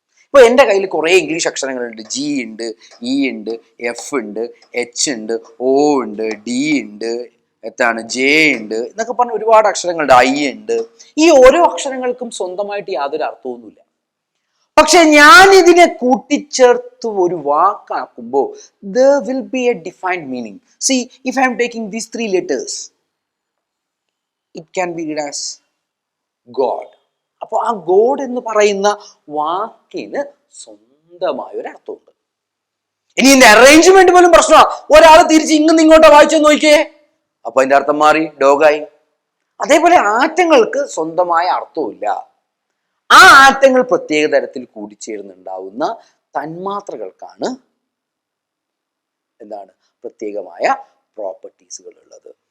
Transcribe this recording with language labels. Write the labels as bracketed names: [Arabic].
[Malayalam] ഇപ്പൊ എൻ്റെ കയ്യിൽ കുറെ ഇംഗ്ലീഷ് അക്ഷരങ്ങളുണ്ട്. ജി ഉണ്ട്, ഇ ഉണ്ട്, എഫ് ഉണ്ട്, എച്ച് ഉണ്ട്, ഒ ഉണ്ട്, ഡി ഉണ്ട്, ജെ ഉണ്ട് എന്നൊക്കെ പറഞ്ഞ ഒരുപാട് അക്ഷരങ്ങളുണ്ട്, ഐ ഉണ്ട്. ഈ ഓരോ അക്ഷരങ്ങൾക്കും സ്വന്തമായിട്ട് യാതൊരു അർത്ഥമൊന്നുമില്ല. പക്ഷെ ഞാൻ ഇതിനെ കൂട്ടിച്ചേർത്ത് ഒരു വാക്കാക്കുമ്പോൾ [English] there will be a defined meaning. See, if I am taking these 3 letters, it can be read as God. [Malayalam] അപ്പോൾ ആ ഗോഡ് എന്ന് പറയുന്ന വാക്കിന് സ്വന്തമായ ഒരു അർത്ഥമുണ്ട്. ഇനി ഇതിന്റെ അറേഞ്ച്മെന്റ് പോലും പ്രശ്നമാണ്. ഒരാൾ തിരിച്ച് ഇങ്ങോട്ടോ വായിച്ചു നോക്കിയേ, അപ്പൊ അതിന്റെ അർത്ഥം മാറി, ഡോഗായി. അതേപോലെ ആറ്റങ്ങൾക്ക് സ്വന്തമായ അർത്ഥമില്ല. ആ ആറ്റങ്ങൾ പ്രത്യേക തരത്തിൽ കൂടിച്ചേർന്നുണ്ടാവുന്ന തന്മാത്രകൾക്കാണ് പ്രത്യേകമായ പ്രോപ്പർട്ടീസുകൾ ഉള്ളത്.